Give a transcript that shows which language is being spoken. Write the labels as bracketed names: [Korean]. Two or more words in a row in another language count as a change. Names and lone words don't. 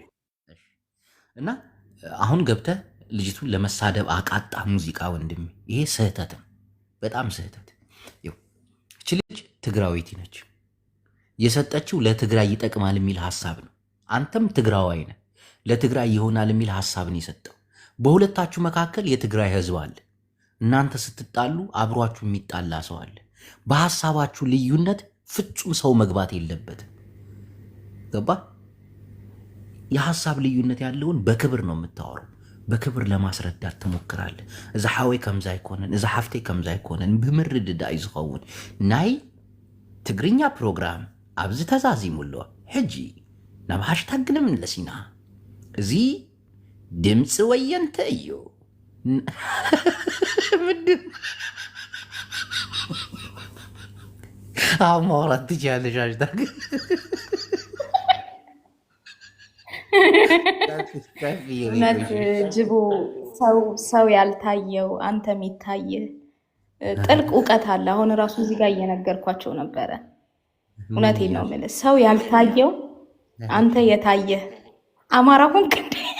[Amharic] እና አሁን ገብተህ ልጅቱን ለመሳደብ አቃጣ ሙዚቃ ወንድም፣ ይሄ ስህተት ነው፣ በጣም ስህተት። እች ልጅ ትግራዊት ነች። የሰጠችው ለትግራይ ይጠቅማል የሚል ሀሳብ ነው። አንተም ትግራዋይ ነህ፣ ለትግራይ ይሆናል የሚል ሀሳብን የሰጠው። በሁለታችሁ መካከል የትግራይ ህዝብ አለ። እናንተ ስትጣሉ አብሯችሁ የሚጣላ ሰው አለ። በሀሳባችሁ ልዩነት ፍጹም ሰው መግባት የለበትም። ገባ? የሀሳብ ልዩነት ያለውን በክብር ነው የምታወራው። በክብር ለማስረዳት ትሞክራለህ። [Tigrinya] እዛ ሓወይ ከምዛ አይኮነን፣ እዛ ሓፍተይ ከምዛ አይኮነን፣ ብምርድዳ እዩ ዝኸውን። ናይ ትግርኛ ፕሮግራም ኣብዚ ተዛዚሙሎ ሕጂ ናብ ሃሽታግ ንምለስ ኢና። እዚ ድምፂ ወየንተ እዩ። [Amharic] ምንድን አሁን ማውራት ትችያለሽ። አሽታግ እውነት ጅቦ ሰው ያልታየው አንተ የሚታይህ ጥልቅ እውቀት አለ። አሁን ራሱ እዚህ ጋር እየነገርኳቸው ነበረ። እውነቴን ነው የምልህ፣ ሰው ያልታየው አንተ የታየህ አማራ ሆንክ እንዴ?